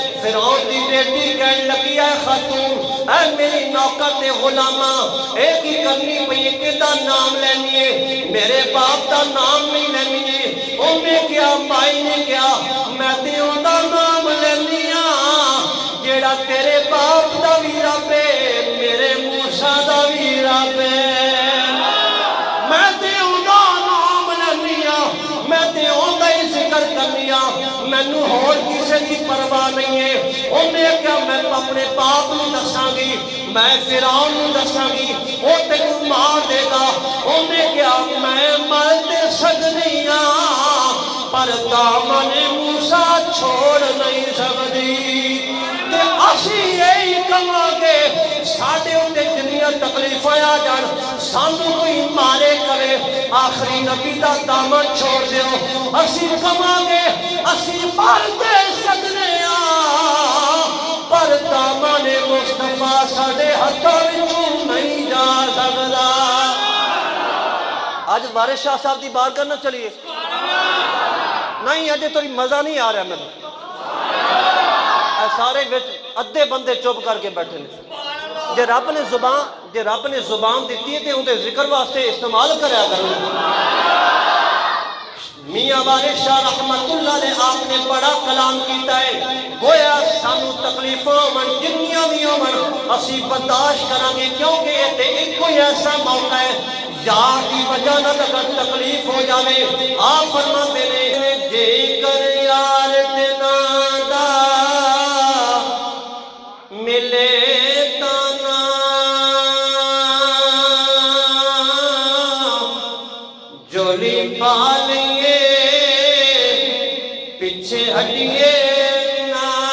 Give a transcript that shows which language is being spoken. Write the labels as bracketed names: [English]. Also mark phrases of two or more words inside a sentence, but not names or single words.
[Punjabi] فرعون دی بیٹی کہنے لگی ہے خاتون اے میری نوکر تے غلامہ ایک ہی کرنی پئی کدا نام لینی ہے میرے باپ دا نام نہیں لینی ہے انہیں کیا مائی نے کیا میں تے اوندا نام لینی ہاں جیڑا تیرے باپ دا وی رب ہے میرے موسیٰ دا وی رب ہے میں تے اوندا نام لینی ہاں میں تے اوندا ہی ذکر کرنی ہاں مینوں ہور کسے دی پرواہ نہیں ہے انہیں کیا میں اپنے باپ نوں دساں گی میں فرعون نوں دساں گی وہ تینوں مار دے گا انہیں کیا میں مر تے سکدی ہاں پر دامن موسیٰ چھوڑ نہیں سکدی تے اسی یہی کہاں گے ساڈے اُتے جنیاں تکلیفاں آ جان سانوں کوئی مارے کرے آخری نبی دا دامن چھوڑ دیو اسی کہاں گے اسی مر تے سکدے ہاں پر دامن مصطفیٰ ساڈے ہتھاں وچوں نہیں جا سکدا آج وارث شاہ صاحب دی بارگاہ نہ چلیے نہیں اجے تھوڑی مزہ نہیں آ رہا میں سارے ادھے بندے چپ کر کے بیٹھے نے جے رب نے زبان دیتی ہے تے اندے ذکر واسطے استعمال کریا کرو میاں وارث شاہ [Arabic] رحمت اللہ علیہ [Punjabi] آپ نے بڑا کلام کیتا ہے گویا سانو تکلیفاں من جنیاں بھی ہون اسی برداشت کریں گے کیونکہ یہ تے ایک کوئی ایسا موقع ہے یار کی وجہ نہ تکلیف ہو جاوے آپ فرماتے نے جے کر یار دینا دا ملے تانا جولی پالیں پیچھے ہٹیے نا